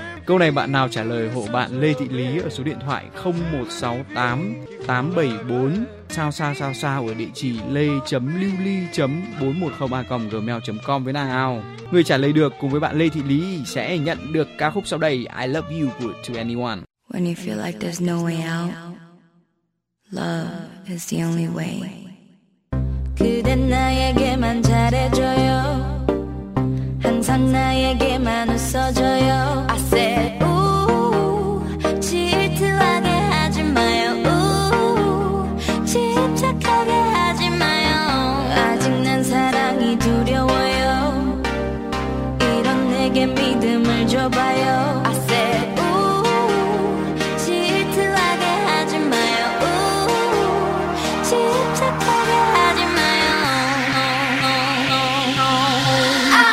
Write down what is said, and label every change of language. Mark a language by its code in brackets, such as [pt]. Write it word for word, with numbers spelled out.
[vi] Câu này bạn nào trả lời hộ bạn Lê Thị Lý ở số điện thoại không một sáu tám tám bảy bốn sao sao sao sao ở địa chỉ lê chấm lưu ly chấm bốn một không a còng gmail chấm com với nào. Người trả lời được cùng với bạn Lê Thị Lý sẽ nhận được ca khúc sau đây, I Love You của To Anyone. [en] When you feel like there's no way out, love is the only way. [ko] 그댄 나에게만 잘해줘요. 항상 나에게만 웃어줘요. [en] I said, ooh, [ko] 질투하게 하지 마요. Ooh, 집착하게 하지 마요. 아직 난 사랑이 두려워요. 이런 내게 믿음을 줘봐요. [en] I said, ooh, [ko] 질투하게 하지 마요. Ooh, 집착하게 하지 마요. [en] No, no, no, no.